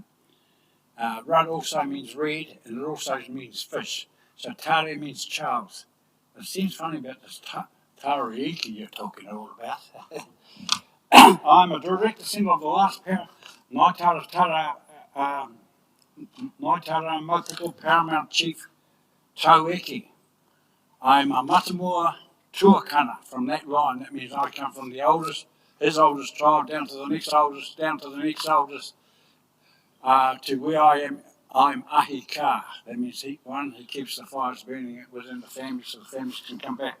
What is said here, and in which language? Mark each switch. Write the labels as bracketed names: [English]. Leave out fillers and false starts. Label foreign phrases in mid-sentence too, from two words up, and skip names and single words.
[English] Rudd also means red, and it also means fish. So Tara means Charles. It seems funny about this Tara-Ika you're talking all about. I'm a direct descendant of the last parent, Ngāi Tara Ngāi Tauranga Maupoko Paramount Chief Tara-Ika. I'm a [Māori] Matamua tuakana [English] from that line. That means I come from the oldest, his oldest child, down to the next oldest, down to the next oldest, to where I am. I'm [Māori] ahi ka. [English] That means he keeps the fires burning within the family so the families can come back.